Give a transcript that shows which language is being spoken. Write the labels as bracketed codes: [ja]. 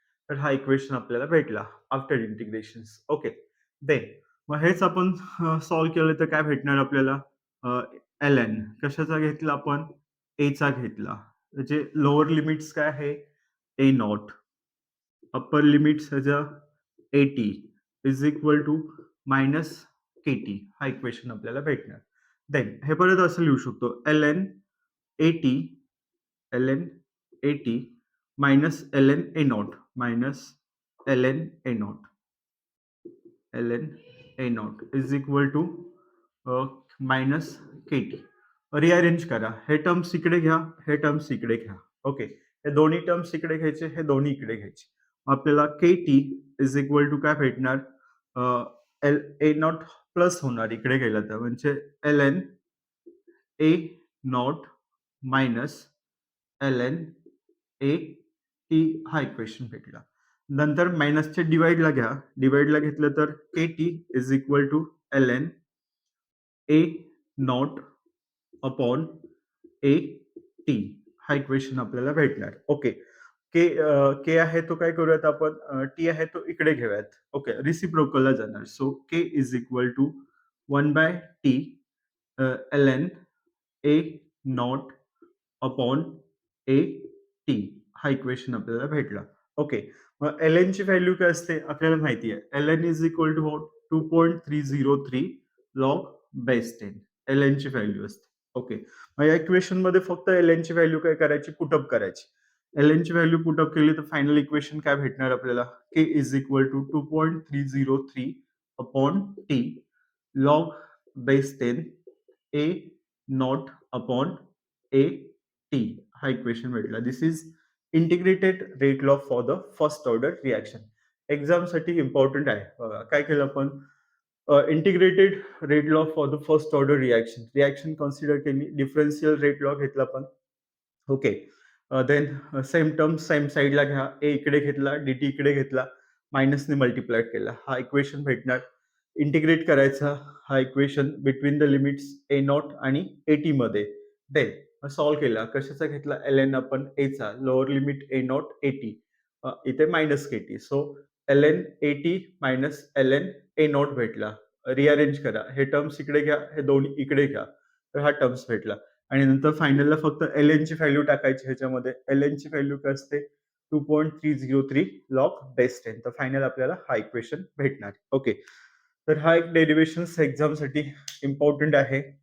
[mr] तर हा इक्वेशन आपल्याला भेटला आफ्टर इंटिग्रेशन. ओके, देन मग हेच आपण सॉल्व्ह केलं तर काय भेटणार आपल्याला. एल एन कशाचा घेतला आपण, एचा घेतला. त्याचे लोअर लिमिट्स काय आहे ए नॉट, अप्पर लिमिट्स ह्याच्या [en] A T is equal to minus K T. [mr] हा इक्वेशन आपल्याला भेटणार. देन हे परत असं लिहू शकतो L N eighty, L N eighty minus L N A not, minus L N A not, L N A not [en] Is equal to minus K T. [mr] Rearrange करा, हे टर्म्स इकडे घ्या, हे टर्म्स इकडे घ्या. ओके, हे दोन्ही टर्म्स इकडे घ्यायचे, हे दोन्ही इकडे घ्यायचे. आपल्याला के टी इज इक्वल टू काय भेटणार, एल ए नॉट प्लस होणार इकडे गेलं तर, म्हणजे L N A not minus L N A T. हा इक्वेशन भेटला. नंतर मायनसचे डिवाइडला घ्या, डिवाइडला घेतलं तर [en] K T is equal to L N A naught upon A T. [mr] हा इक्वेशन आपल्याला भेटणार. ओके, के के आहे तो काय करूयात आपण, टी आहे तो इकडे घेऊयात. ओके, रिसिप्रोकलला जाणार. [en] So K is equal to 1/t L N A naught upon A T. [mr] हा इक्वेशन आपल्याला भेटला. ओके, मग एल एन ची व्हॅल्यू काय असते आपल्याला माहिती आहे. [en] L N is equal to 2.303 log base 10 L N [mr] ची व्हॅल्यू असते. ओके, मग या इक्वेशन मध्ये फक्त एल एन ची व्हॅल्यू काय करायची, पुटअप करायची. एल एन ची व्हॅल्यू पुटअप केली तर फायनल इक्वेशन काय भेटणार आपल्याला, [en] K is equal to 2.303 upon T log base 10 A naught upon A T. [mr] हा इक्वेशन भेटला. [en] This is integrated rate law for the first order reaction. [mr] Exam साठी इम्पॉर्टंट आहे. काय केलं आपण, [en] integrated rate law for the first order reaction, [mr] reaction consider केली, differential rate law घेतला आपण. Okay, then same term same साईडला घ्या, ए इकडे घेतला, डी इकडे घेतला, मायनसने मल्टिप्लाय केला. हा इक्वेशन भेटणार. इंटिग्रेट करायचा हा equation [en] between the limits A naught [mr] आणि ए टी मध्ये. देन सॉल्व्ह केला, कशाचा घेतला, एल एन आपण एचा, lower limit A not A T, इथे minus K T. So L N A T minus L N A not भेटला. Rearrange करा, हे टर्म्स इकडे घ्या, हे दोन्ही इकडे घ्या, तर हा टर्म्स भेटला. आणि नंतर फायनलला फक्त एल एन ची व्हॅल्यू टाकायची ह्याच्यामध्ये. एल एन ची व्हॅल्यू काय असते 2.303 लॉग बेस 10. तर फायनल आपल्याला हा इक्वेशन भेटणार. ओके, तर हा एक डेरिव्हेशन एक्झाम साठी इम्पॉर्टंट आहे.